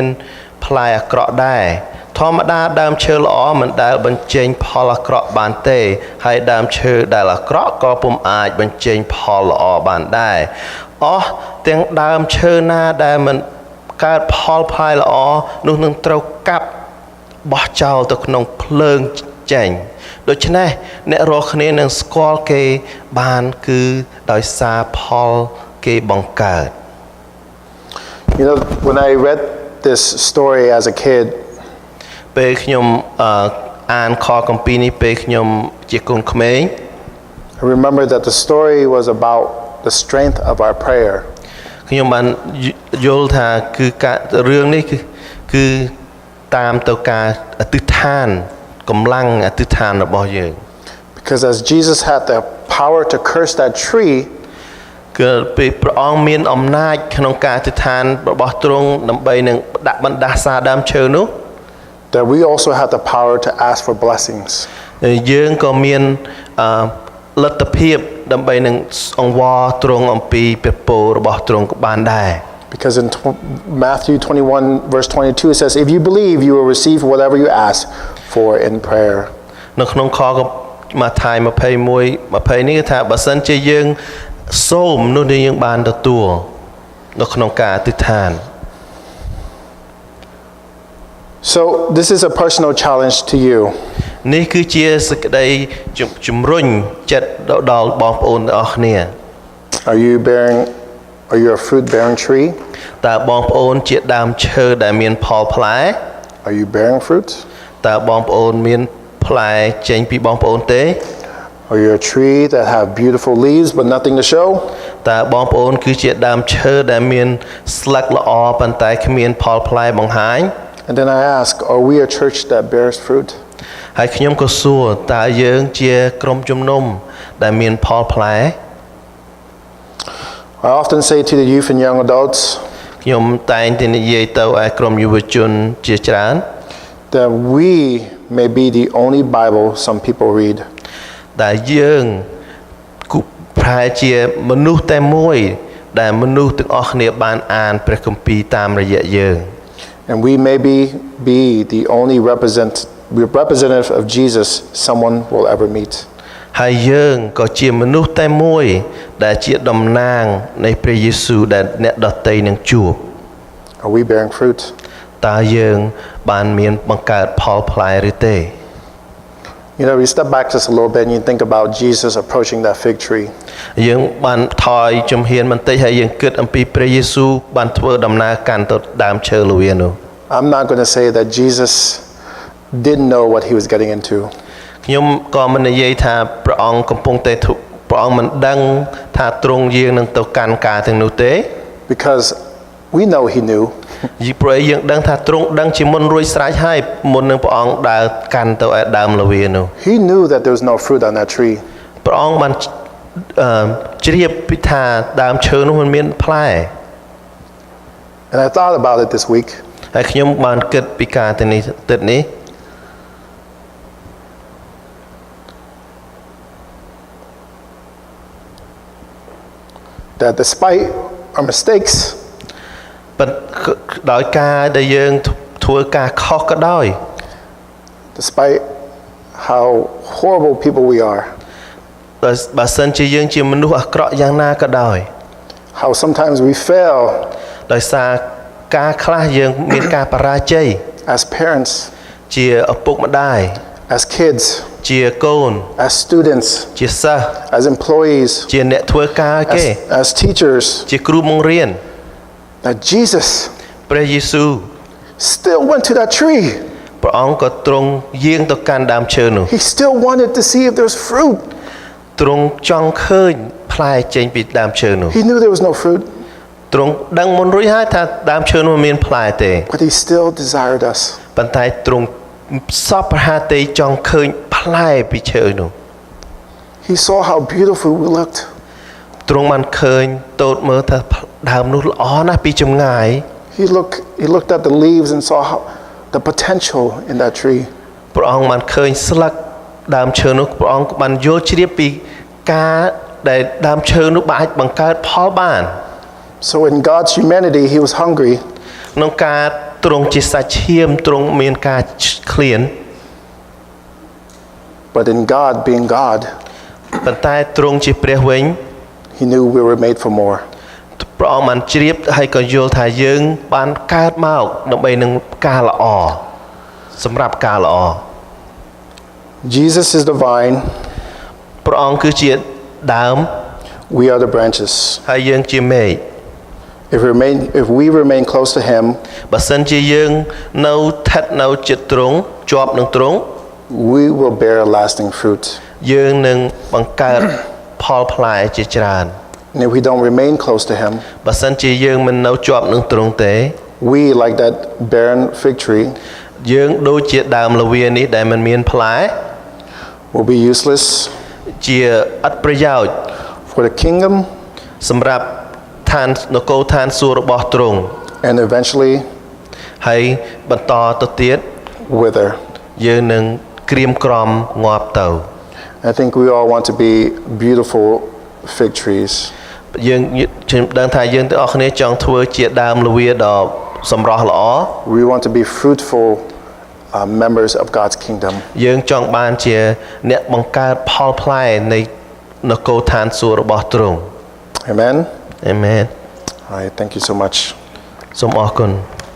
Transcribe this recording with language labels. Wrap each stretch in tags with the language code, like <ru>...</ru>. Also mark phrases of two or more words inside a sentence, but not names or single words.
<km>ផ្លែអាក្រក់ដែរធម្មតាដើមឈើល្អមិនដែលបញ្ចេញផលអាក្រក់បានទេហើយដើមឈើដែលអាក្រក់ក៏ពុំអាចបញ្ចេញផលល្អបានដែរអស់ទាំងដើមឈើណាដែលមិនកើតផលផ្លែល្អនោះនឹងត្រូវកាប់បោះចោលទៅក្នុងភ្លើងចេញដូច្នេះអ្នករកគ្នានឹងស្គាល់គេបានគឺដោយសារផលគេបង្កើត</km> <en>You know, when I read this story as a kid,</en> <km>ពេលខ្ញុំអានខគម្ពីរនេះពេលខ្ញុំជាកូនក្មេង</km> <en>I remember that the story was about the strength of our prayer.</en> <km>ខ្ញុំបានយល់ថាគឺការរឿងនេះគឺតាមទៅការអធិដ្ឋានកម្លាំងអធិដ្ឋានរបស់យើង</km> <en>Because as Jesus had the power to curse that tree,</en> <km>គឺពេលព្រះអង្គមានអំណាចក្នុងការអធិដ្ឋានរបស់ទ្រង់ដើម្បីនឹងដាក់បណ្ដាសាដើមឈើនោះ</km> <en>that we also have the power to ask for blessings.</en> <km>យើងក៏មានលទ្ធភាពដើម្បីនឹងអង្វរទ្រង់អំពីព្រះពររបស់ទ្រង់ក៏បានដែរ</km> <en>Because in Matthew 21 verse 22 it says, if you believe, you will receive whatever you ask for in prayer.</en> <km>នៅក្នុងខម៉ាថាយ21:20នេះគឺថាបើសិនជាយើងសូមនោះដែលយើងបានទទួលនៅក្នុងការអធិដ្ឋាន</km> <en>So this is a personal challenge to you.</en> <km>នេះគឺជាសេចក្តីជំរុញចិត្តដល់បងប្អូនទាំងអស់គ្នា</km> <en>Are you a fruit bearing tree?</en> <km>តើបងប្អូនជាដើមឈើដែលមានផលផ្លែ</km> <en>Are you bearing fruit?</en> <km>តើបងប្អូនមានផ្លែចេញពីបងប្អូនទេ</km> <en>Are you a tree that have beautiful leaves but nothing to show?</en> <km>តើបងប្អូនគឺជាដើមឈើដែលមានស្លឹកល្អប៉ុន្តែគ្មានផលផ្លែបង្ហាញ</km> <en>And then I ask, are we a church that bears fruit?</en> <km>ហើយខ្ញុំក៏សួរតើយើងជាក្រុមជំនុំដែលមានផលផ្លែ</km> <en>I often say to the youth and young adults</en> <km>ខ្ញុំតែងតែនិយាយទៅឲ្យក្រុមយុវជនជាច្រើន</km> <en>that we may be the only Bible some people read.</en> <km>ដែលយើងប្រហែលជាមនុស្សតែមួយដែលមនុស្សទាំងអស់គ្នាបានអានព្រះគម្ពីរតាមរយៈយើង</km> <en>And we maybe be the only representative of Jesus someone will ever meet.</en> <km>ហើយយើងក៏ជាមនុស្សតែមួយដែលជាតំណាងនៃព្រះយេស៊ូវដែលអ្នកដទៃនឹងជួប</km> <en>Are we bearing fruit?</en> <km>តើយើងបានមានបង្កើតផលផ្លែឬទេ</km> <en>You know, we step back just a little bit and you think about Jesus approaching that fig tree.</en> <km>យើងបានថយជំហានបន្តិចហើយយើងគិតអំពីព្រះយេស៊ូវបានធ្វើដំណើរកាន់ទៅដើមឈើល្វានោះ</km> <en>I'm not going to say that Jesus didn't know what he was getting into.</en> <km>ខ្ញុំក៏មិននិយាយថាព្រះអង្គកំពុងតែព្រះអង្គមិនដឹងថាទ្រង់យាងនឹងទៅកាន់ការទាំងនោះទេ</km> <en>Because we know he knew.</en> <km>យីព្រោះយើងដឹងថាទ្រង់ដឹងជាមុនរួចស្រេចហើយមុននឹងព្រះអង្គដើរកាន់ទៅឯដើមល្វានោះ</km> <en>He knew that there was no fruit on that tree.</en> <km>ព្រះអង្គបានជ្រាបពីថាដើមឈើនោះមិនមានផ្លែ</km> <en>And I thought about it this week.</en> <km>ហើយខ្ញុំបានគិតពីការទៅនេះទឹកនេះ</km> <en>That despite our mistakes,</en> <km>ប៉ុន្តែដោយការដែលយើងធ្វើការខុសក៏ដោយ</km> <en>despite how horrible people we are,</en> <km>បើសិនជាយើងជាមនុស្សអាក្រក់យ៉ាងណាក៏ដោយ</km> <en>how sometimes we fail</en> <km>ដោយសារការខ្លះយើងមានការបរាជ័យ</km> <en>as parents,</en> <km>ជាឪពុកម្ដាយ</km> <en>as kids,</en> <km>ជាកូន</km> <en>as students,</en> <km>ជាសិស្ស</km> <en>as employees,</en> <km>ជាអ្នកធ្វើការគេ</km> <en>as teachers,</en> <km>ជាគ្រូបង្រៀន</km> <en>that Jesus</en> <km>ព្រះយេស៊ូវ</km> <en>still went to that tree.</en> <km>ព្រះអង្គក៏ទ្រង់យាងទៅកាន់ដើមឈើនោះ</km> <en>He still wanted to see if there's fruit.</en> <km>ទ្រង់ចង់ឃើញផ្លែចេញពីដើមឈើនោះ</km> <en>He knew there was no fruit,</en> <km>ទ្រង់ដឹងមុនរួចហើយថាដើមឈើនោះមានផ្លែទេ</km> <en>but he still desired us.</en> <km>ប៉ុន្តែទ្រង់សពប្រហាទេចង់ឃើញផ្លែពីឈើនោះ</km> <en>He saw how beautiful we looked.</en> <km>ទ្រង់បានឃើញតូចមើលថាដើមនោះល្អណាស់ពីចម្ងាយ</km> <en>He looked at the leaves and saw the potential in that tree.</en> <km>ព្រះអង្គបានឃើញស្លឹកដើមឈើនោះព្រះអង្គបានយល់ជ្រាបពីការដែលដើមឈើនោះអាចបង្កើតផលបាន</km> <en>So in God's humanity, he was hungry.</en> <km>ក្នុងការទ្រង់ជាសាច់ឈាមទ្រង់មានការឃ្លាន</km> <en>But in God being God,</en> <km>ប៉ុន្តែទ្រង់ជាព្រះវិញ</km> <en>he knew we were made for more.</en> <km>ព្រះអង្គបានជ្រាបហើយក៏យល់ថាយើងបានកើតមកដើម្បីនឹងការល្អសម្រាប់ការល្អ</km> <en>Jesus is the vine.</en> <km>ព្រះអង្គគឺជាដើម</km> <en>We are the branches.</en> <km>ហើយយើងជាមែក</km> <en>If we remain close to him,</en> <km>បើសិនជាយើងនៅស្ថិតនៅជិតទ្រង់ជាប់នឹងទ្រង់</km> <en>we will bear lasting fruit.</en> <km>យើងនឹងបង្កើតផលផ្លែជាច្រើន</km> <en>And if we don't remain close to Him,</en> <km>បើសិនជាយើងមិននៅជាប់នឹងទ្រង់ទេ</km> <en>we, like that barren fig tree,</en> <km>យើងដូចជាដើមល្វានេះដែលមិនមានផ្លែ</km> <en>will be useless</en> <km>ជាអត់ប្រយោជន៍</km> <en>for the kingdom</en> <km>សម្រាប់ឋាននគរឋានសួគ៌របស់ទ្រង់</km> <en>and eventually</en> <km>ហើយបន្តទៅទៀត</km> <en>wither.</en> <km>យើងនឹងក្រៀមក្រំងាប់ទៅ</km> <en>I think we all want to be beautiful fig trees.</en> <km>យើងដឹងថាយើងទាំងអស់គ្នាចង់ធ្វើជាដើមល្វាដ៏សម្រស់ល្អ</km> <en>We want to be fruitful members of God's kingdom.</en> <km>យើងចង់បានជាអ្នកបង្កើតផលផ្លែនៃនគរឋានសួគ៌របស់ទ្រង់</km> <en>Amen.</en> <km>Amen</km> <en>All right, thank you so much.</en> <km>សូមអរគុណ</km>